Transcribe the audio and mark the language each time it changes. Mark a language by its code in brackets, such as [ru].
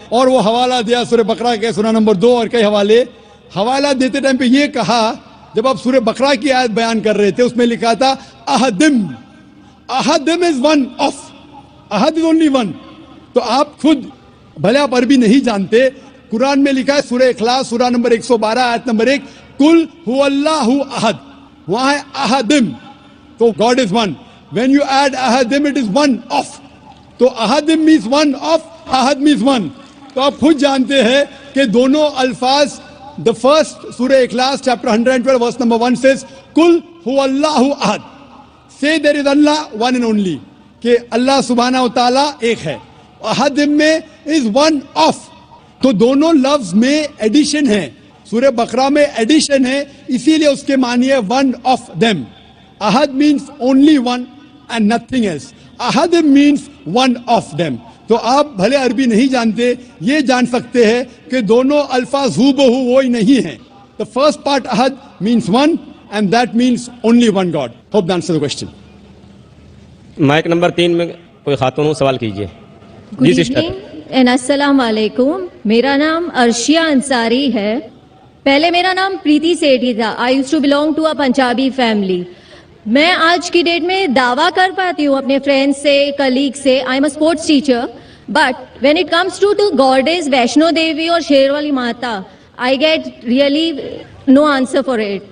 [hi] और वो हवाला दिया सूरह बकरा के सूरा नंबर 2 और कई हवाला देते टाइम पे ये कहा, जब आप सूरह बकरा की आयत बयान कर रहे थे उसमें लिखा था अहदिम, [en] अहदिम is one of, अहद is only one. [hi] तो आप खुद भले आप अरबी नहीं जानते, कुरान में लिखा है सूरह इखलास सूरा नंबर 112 आयत नंबर 1 [ar] कुल हुवल्लाहु अहद, [hi] वहां है अहदिम, तो [en] God is one. When you add ahadim, it is one of. [hi] तो ahadim [en] means one of, ahad means one. [hi] तो आप खुद जानते हैं कि दोनों अल्फाज, [en] the first [hi] सूरह इखलास [en] chapter 112 verse number 1 says [ar] कुल हुवल्लाहु अहद, [en] say there is Allah one and only, [hi] कि अल्लाह सुब्हाना व तआला एक है। अहदिम में [en] is one of, [hi] तो दोनों लफ्ज में एडिशन है, सूरह बकरा में एडिशन है, इसीलिए उसके मानिए [en] one of them. Ahad means only one and nothing else. Ahadim means one of them. [hi] तो आप भले अरबी नहीं जानते, ये जान सकते हैं कि दोनों अल्फाज हूबहू वो ही नहीं है। [en] The first part ahad means one and that means only one God. Hope that answers the question. [hi] Mic number 3 में कोई खातून हो, सवाल कीजिए। [en] good evening and [hi] अस्सलाम वालेकुम। मेरा नाम अर्शिया अंसारी है। पहले मेरा नाम प्रीति सेठी था। [en] I used to belong to a Punjabi family. [hi] मैं आज की डेट में दावा कर पाती हूँ अपने फ्रेंड्स से, कलीग से, [en] I am a sports teacher, but when it comes to goddess Vaishno Devi और Sherawali Mata, I get really no answer for it.